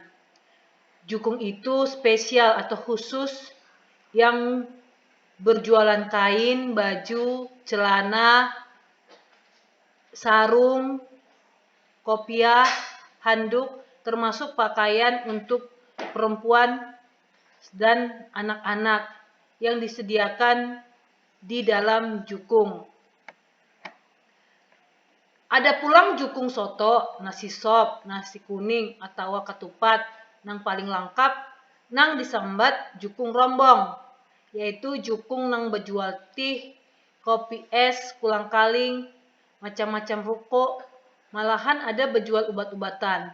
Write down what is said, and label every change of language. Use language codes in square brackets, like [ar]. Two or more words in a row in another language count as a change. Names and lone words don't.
[id] Jukung itu spesial atau khusus yang berjualan kain, baju, celana, sarung, kopiah, handuk, termasuk pakaian untuk perempuan dan anak-anak yang disediakan di dalam jukung. [bjn] Ada pulang jukung soto, nasi sop, nasi kuning atau ketupat nang paling lengkap nang disambat jukung rombong, yaitu jukung nang bejual teh, kopi es, kulang kaling, macam-macam rokok, malahan ada bejual obat-obatan.